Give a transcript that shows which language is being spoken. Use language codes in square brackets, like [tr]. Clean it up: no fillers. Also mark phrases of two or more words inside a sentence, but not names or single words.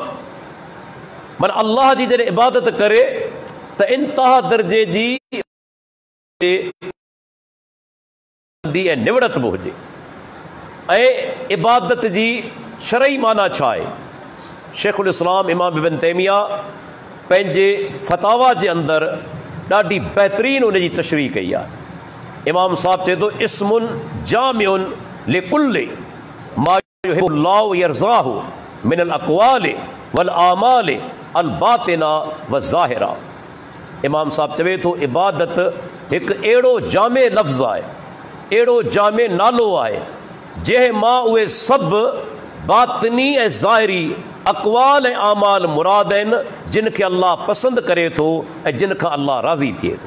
[sd] माना अल्लाह जी जॾहिं इबादत करे त इंतिहा दर्जे जी ऐं निवड़त बि हुजे। ऐं इबादत जी शरई माना छा आहे? शेखुल इस्लाम इमाम इब्न तैमिया पंहिंजे फतावा जे अंदरि ॾाढी बहितरीन उन जी तशरीह कई आहे। इमाम साहब चए थो [ar] اسم جامع لكل ما يحبه الله يرضاه من الأقوال والأعمال الباطنة وظاهرة. [sd] इमाम साहब चवे थो इबादत हिकु अहिड़ो जामे लफ़्ज़ आहे, अहिड़ो जामे नालो आहे जंहिं मां उहे सभु बातिनी ऐं ज़ाहिरी अक़वाल ऐं आमाल मुराद आहिनि जिन खे अल्लाह पसंदि करे थो ऐं जिन खां अल्लाह राज़ी थिए थो।